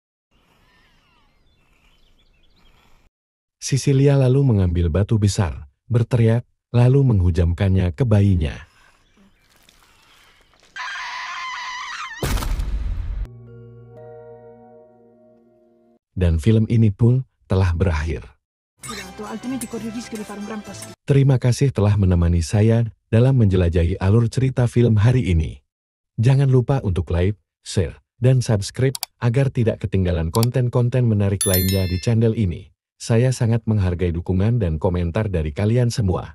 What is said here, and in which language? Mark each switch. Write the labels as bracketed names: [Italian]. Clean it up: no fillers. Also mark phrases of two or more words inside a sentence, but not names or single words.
[Indonesian] Cecilia lalu mengambil batu besar, berteriak, lalu menghujamkannya ke bayinya. Dan film ini pun telah berakhir. [Italian] Altrimenti corri il rischio di fare un gran pasticcio. [Indonesian] Terima kasih telah menemani saya dalam menjelajahi alur cerita film hari ini. Jangan lupa untuk [English] like, share, [Indonesian] dan subscribe agar tidak ketinggalan konten-konten menarik lainnya di channel ini. Saya sangat menghargai dukungan dan komentar dari kalian semua.